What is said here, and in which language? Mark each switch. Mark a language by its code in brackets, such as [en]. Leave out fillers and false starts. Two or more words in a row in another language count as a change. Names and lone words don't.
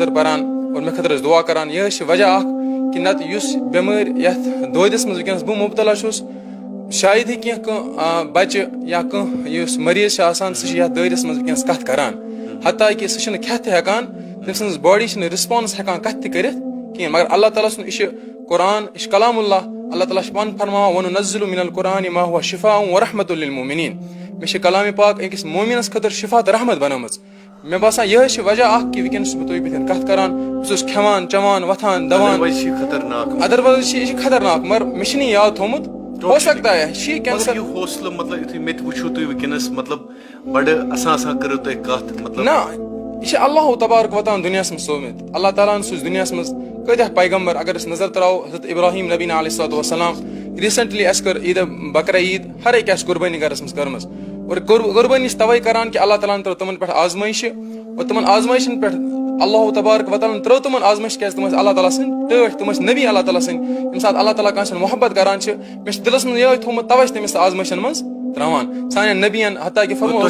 [ks] خٲطرٕ پران اور مےٚ خٲطرٕ ٲسۍ دُعا کران یِہے چھِ وجہ اکھ کہِ نتہٕ یُس بٮ۪مٲرۍ یتھ دٲدِس منٛز وٕنکیٚنس بہٕ مُبتلا چھُس شاید ہیٚکہِ کینٛہہ بچہِ یا کانٛہہ یُس مریض چھُ آسان سُہ چھُ یتھ دٲدِس منٛز وٕنکیٚنس کتھ کران حتیٰ کہِ سُہ چھُنہٕ کھٮ۪تھ تہِ ہٮ۪کان تٔمۍ سٕنٛز باڈی چھنہٕ رِسپانس ہٮ۪کان کتھ تہِ کٔرِتھ کِہینۍ مگر اللہ تعالیٰ سُنٛد یہِ چھُ قرآن یہِ چھُ کلام اللہ تعالیٰ چھُ پانہٕ فرماوان [ar] وَنُنَزِّلُ مِنَ القرآنِ ما هُوَ شِفاءٌ وَرَحْمَةٌ لِلْمُؤْمِنِينَ [ks] مےٚ چھِ کلامِ پاک أکِس مومِنس خٲطرٕ شِفا تہٕ رحمت بنٲومٕژ مےٚ باسان یِہے چھِ وجہ اکھ کہِ وٕنکیٚنس چھُس بہٕ تۄہہِ بٕتھِ کتھ کران بہٕ چھُس کھٮ۪وان چٮ۪وان وۄتھان دوان ادروایز چھِ یہِ چھِ خطرناک مگر مےٚ چھُنہٕ یہِ یاد تھومُت [ur] ہو سکتا ہے [ks] یہِ کینسر حوصلہٕ مطلب یُتھُے مےٚ تہِ وٕچھو تُہۍ وٕنکیٚنس مطلب بڑٕ آسان کٔرِو تُہۍ کتھ مطلب نہ یہِ چھِ اللہُ تبارک وتعالٰی دُنیاہس منٛز سوٗزمٕتۍ اللہ تعالیٰ ہن سوٗزۍ دُنیاہس منٛز کۭتیاہ پیغمبر اگر أسۍ نظر تراوو حضرت ابراہیم نبی علیہ الصلوۃ والسلام ریسنٹلی اَسہِ کٔر عیٖدِ بکرا عیٖد ہر أکۍ آسہِ قربٲنی گرس منٛز کٔرمٕژ اور قربٲنی چھِ تَوے کران کہِ اللہ تعالیٰ ہن ترٲو تِمن پٮ۪ٹھ آزمٲیشہِ اور تِمن آزمٲیشن پٮ۪ٹھ اللہُ تبارک وتعالٰی ہن ترٲو تِمن آزمٲیش کیازِ تِم ٲسۍ اللہ تعالیٰ سٕنٛدۍ ٹٲٹھۍ تِم ٲسۍ نبی اللہ تعالیٰ سٕنٛدۍ ییٚمہِ ساتہٕ اللہ تعالیٰ کٲنٛسہِ ہُنٛد محبت کران چھِ مےٚ چھُ دِلس منٛز یِہوے تھومُت تَوے چھِ تٔمِس آزمٲیشن منٛز تراوان سانٮ۪ن نبین حتیٰ کہِ